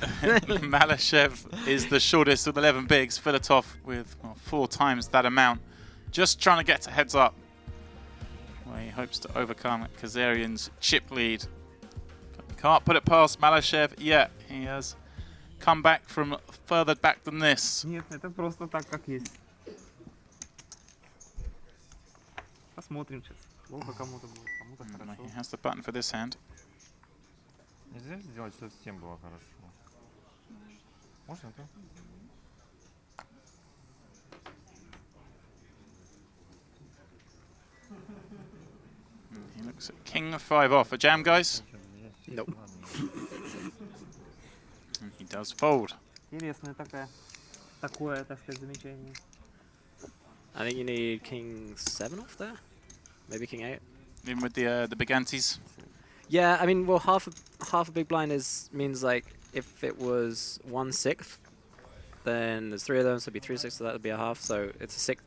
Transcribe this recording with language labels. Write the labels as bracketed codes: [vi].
[en] Malashev is the shortest with 11 bigs. Filatov with 4 times that amount. Just trying to get to heads up. Well, he hopes to overcome Kazarian's chip lead. Can't put it past Malashev yet. He has come back from further back than this. [ru] Нет, это просто так, как есть. Посмотрим сейчас. Плохо кому-то будет, кому-то [en] He [ru] хорошо. [en] has the button for this hand. [ru] Нельзя сделать, чтобы всем было хорошо. Можно, да? [en] He looks at king of 5 off. A jam, guys? Nope. And he does fold. [ru] Интересное такое, так сказать, замечание. [en] I think you need king 7 off there, maybe king 8. Even with the big antes. Yeah, I mean, well, half a big blind means like if it was 1/6, then there's 3 of them, so it'd be 3/6, so that would be a half. So it's a six.